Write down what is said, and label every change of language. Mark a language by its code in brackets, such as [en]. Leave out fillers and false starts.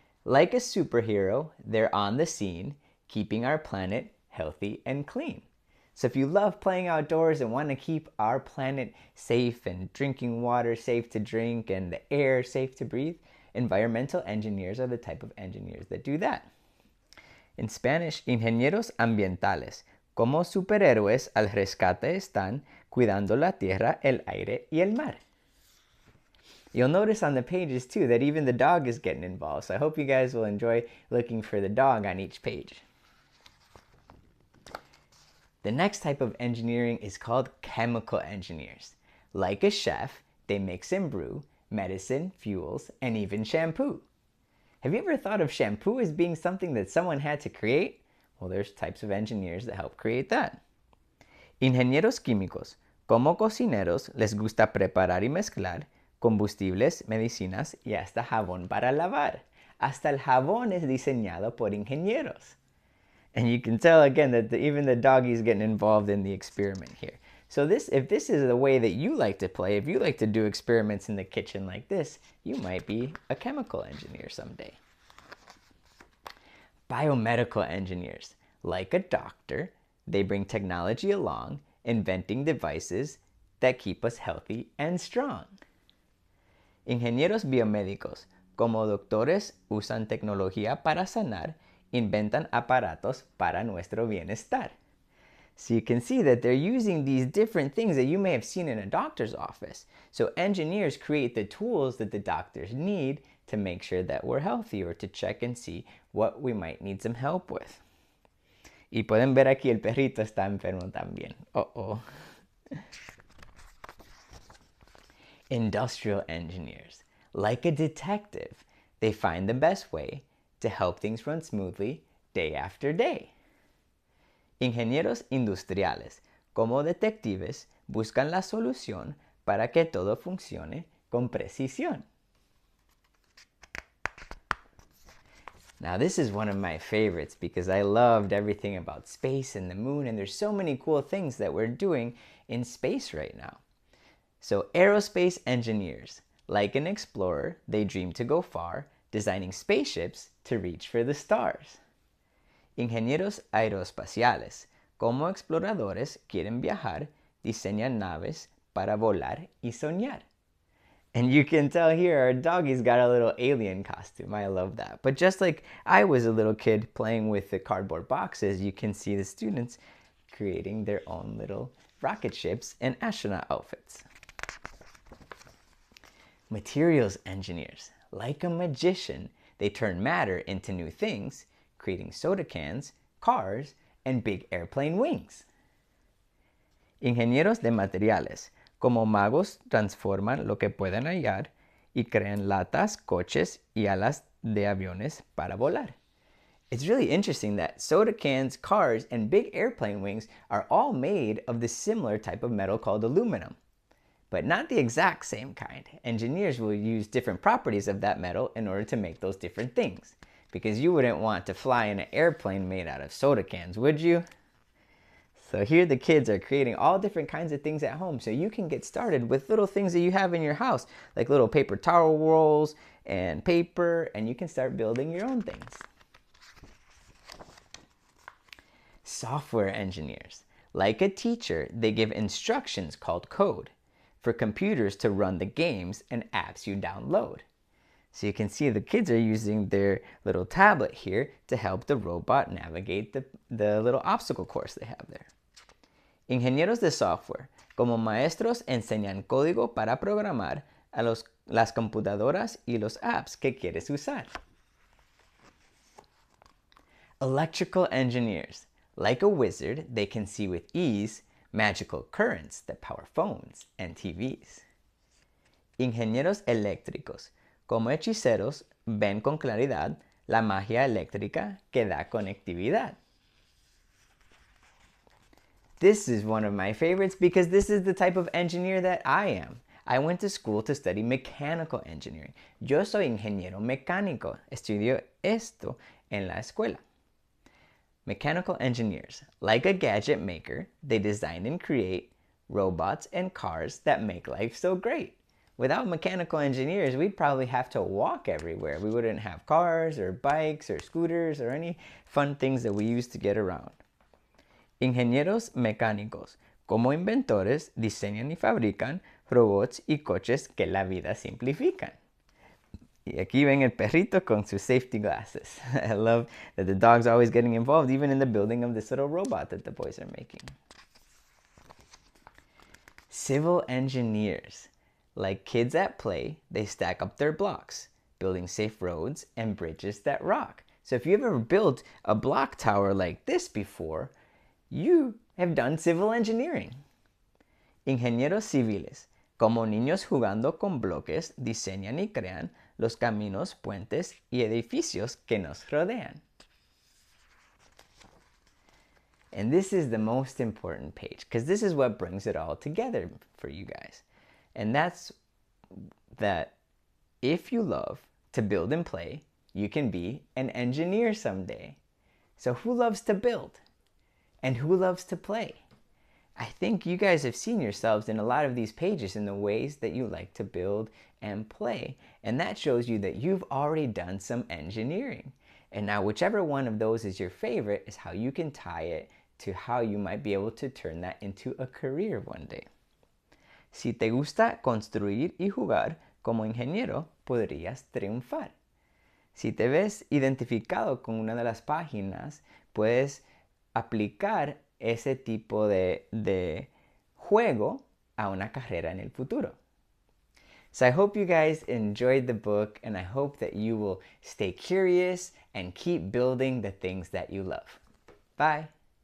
[en] Like a superhero, they're on the scene, keeping our planet healthy and clean. So if you love playing outdoors and want to keep our planet safe and drinking water safe to drink and the air safe to breathe, environmental engineers are the type of engineers that do that. In Spanish, [es] ingenieros ambientales, como superhéroes al rescate están, cuidando la tierra, el aire y el mar. [en] You'll notice on the pages too that even the dog is getting involved, so I hope you guys will enjoy looking for the dog on each page. The next type of engineering is called chemical engineers. Like a chef, they mix and brew medicine, fuels, and even shampoo. Have you ever thought of shampoo as being something that someone had to create? Well, there's types of engineers that help create that. [es] Ingenieros químicos, como cocineros, les gusta preparar y mezclar combustibles, medicinas y hasta jabón para lavar. Hasta el jabón es diseñado por ingenieros. [en] And you can tell again that even the doggy's getting involved in the experiment here. So if this is the way that you like to play, if you like to do experiments in the kitchen like this, you might be a chemical engineer someday. Biomedical engineers. Like a doctor, they bring technology along, inventing devices that keep us healthy and strong. [es] Ingenieros biomédicos, como doctores, usan tecnología para sanar, inventan aparatos para nuestro bienestar. [en] So you can see that they're using these different things that you may have seen in a doctor's office. So engineers create the tools that the doctors need to make sure that we're healthy or to check and see what we might need some help with. [es] Y pueden ver aquí el perrito está enfermo también. [en] Uh-oh. Industrial engineers. Like a detective, they find the best way to help things run smoothly day after day. [es] Ingenieros industriales, como detectives, buscan la solución para que todo funcione con precisión. [en] Now this is one of my favorites because I loved everything about space and the moon, and there's so many cool things that we're doing in space right now. So aerospace engineers, like an explorer, they dream to go far, designing spaceships to reach for the stars. [es] Ingenieros aeroespaciales, como exploradores, quieren viajar, diseñan naves para volar y soñar. [en] And you can tell here our doggy's got a little alien costume. I love that. But just like I was a little kid playing with the cardboard boxes, you can see the students creating their own little rocket ships and astronaut outfits. Materials engineers. Like a magician, they turn matter into new things, creating soda cans, cars, and big airplane wings. [es] Ingenieros de materiales, como magos transforman lo que pueden hallar y crean latas, coches y alas de aviones para volar. [en] It's really interesting that soda cans, cars, and big airplane wings are all made of the similar type of metal called aluminum. But not the exact same kind. Engineers will use different properties of that metal in order to make those different things. Because you wouldn't want to fly in an airplane made out of soda cans, would you? So here the kids are creating all different kinds of things at home. So you can get started with little things that you have in your house, like little paper towel rolls and paper, and you can start building your own things. Software engineers. Like a teacher, they give instructions called code for computers to run the games and apps you download. So you can see the kids are using their little tablet here to help the robot navigate the little obstacle course they have there. [es] Ingenieros de software, como maestros, enseñan código para programar a las computadoras y los apps que quieres usar. [en] Electrical engineers. Like a wizard, they can see with ease magical currents that power phones and TVs. [es] Ingenieros eléctricos. Como hechiceros, ven con claridad la magia eléctrica que da conectividad. [en] This is one of my favorites because this is the type of engineer that I am. I went to school to study mechanical engineering. [es] Yo soy ingeniero mecánico. Estudio esto en la escuela. [en] Mechanical engineers, like a gadget maker, they design and create robots and cars that make life so great. Without mechanical engineers, we'd probably have to walk everywhere. We wouldn't have cars or bikes or scooters or any fun things that we use to get around. [es] Ingenieros mecánicos, como inventores, diseñan y fabrican robots y coches que la vida simplifican. Y aquí ven el perrito con sus [en] safety glasses. I love that the dog's always getting involved, even in the building of this little robot that the boys are making. Civil engineers. Like kids at play, they stack up their blocks, building safe roads and bridges that rock. So if you've ever built a block tower like this before, you have done civil engineering. [es] Ingenieros civiles, como niños jugando con bloques, diseñan y crean los caminos, puentes y edificios que nos rodean. [en] And this is the most important page because this is what brings it all together for you guys. And that's that if you love to build and play, you can be an engineer someday. So who loves to build? And who loves to play? I think you guys have seen yourselves in a lot of these pages in the ways that you like to build and play. And that shows you that you've already done some engineering. And now whichever one of those is your favorite is how you can tie it to how you might be able to turn that into a career one day. [es] Si te gusta construir y jugar como ingeniero, podrías triunfar. Si te ves identificado con una de las páginas, puedes aplicar ese tipo de juego a una carrera en el futuro. [en] So I hope you guys enjoyed the book, and I hope that you will stay curious and keep building the things that you love. Bye.